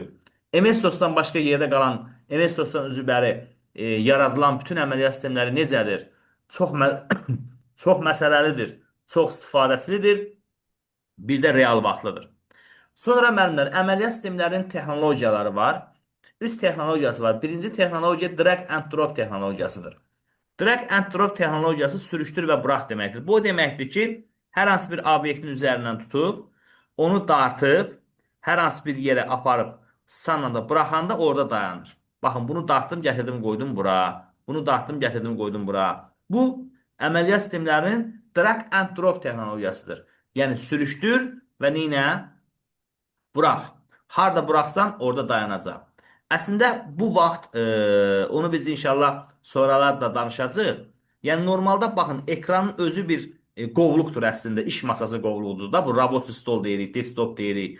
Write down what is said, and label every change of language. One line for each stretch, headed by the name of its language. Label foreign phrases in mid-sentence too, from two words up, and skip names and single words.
Azerbaijani: MS-DOS-dan başqa yerdə qalan, MS-DOS-dan üzvbəri yaradılan bütün əməliyyat sistemləri necədir? Çox məsələlidir, çox istifadəçilidir, bir də real vaxtlıdır. Sonra müəllimlər, əməliyyat sistemlərinin texnologiyaları var. Üst texnologiyası var. Birinci texnologiya
English: drag and drop
Azerbaijani: texnologiyasıdır.
English: Drag and drop
Azerbaijani: texnologiyası sürüşdür və burax deməkdir. Bu deməkdir ki, hər hansı bir obyektin üzərindən tutub, onu dartıb, hər hansı bir yerə aparıb, sanla da buraxanda orada dayanır. Baxın, bunu dartdım, gətirdim, qoydum bura. Bunu dartdım, gətirdim, qoydum bura. Bu, əməliyyat sistemlərinin
English: drag and drop
Azerbaijani: texnologiyasıdır. Yəni, sürüşdür və neynə? Burax. Harada buraxsan, orada dayanacaq. Əslində, bu vaxt, onu biz inşallah sonralar da danışacaq. Yəni, normalda, baxın, ekranın özü bir qovluqdur əslində, iş masası qovluğudur da, bu robot stol deyirik, desktop deyirik.